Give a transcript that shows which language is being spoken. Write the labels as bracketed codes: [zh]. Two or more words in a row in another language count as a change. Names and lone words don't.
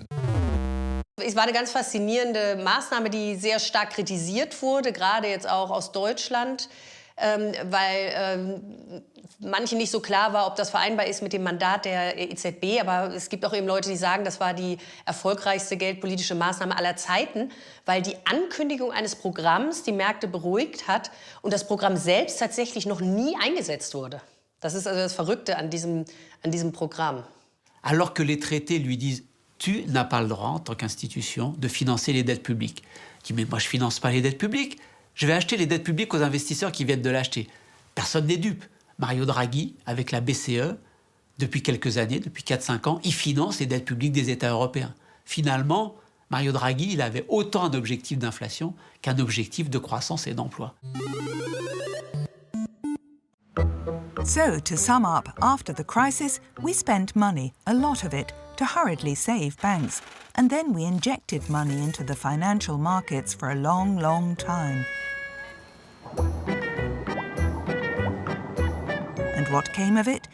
[de] Es war eine ganz faszinierende Maßnahme, die sehr stark kritisiert wurde, gerade jetzt auch aus Deutschland, weil manchen nicht so klar war, ob das vereinbar ist mit dem Mandat der EZB. Aber es gibt auch eben Leute, die sagen, das war die erfolgreichste geldpolitische Maßnahme aller Zeiten, weil die Ankündigung eines Programms die Märkte beruhigt hat und das Programm selbst tatsächlich noch nie eingesetzt wurde. Das ist also das Verrückte an diesem Programm. [fr] Alors que les traités lui disent « Tu n'as pas le droit, en tant qu'institution, de financer les dettes publiques. » Il dit « Mais moi, je ne finance pas les dettes publiques. Je vais acheter les dettes publiques aux investisseurs qui viennent de l'acheter. » Personne n'est dupe. Mario Draghi, avec la BCE, depuis quelques années, depuis 4-5 ans, il finance les dettes publiques des États européens. Finalement, Mario Draghi, il avait autant un objectif d'inflation qu'un objectif de croissance et d'emploi. [en] So, to sum up, after the crisis, we spent money, a lot of it, to hurriedly save banks, and then we injected money into the financial markets for a long, long time. And what came of it?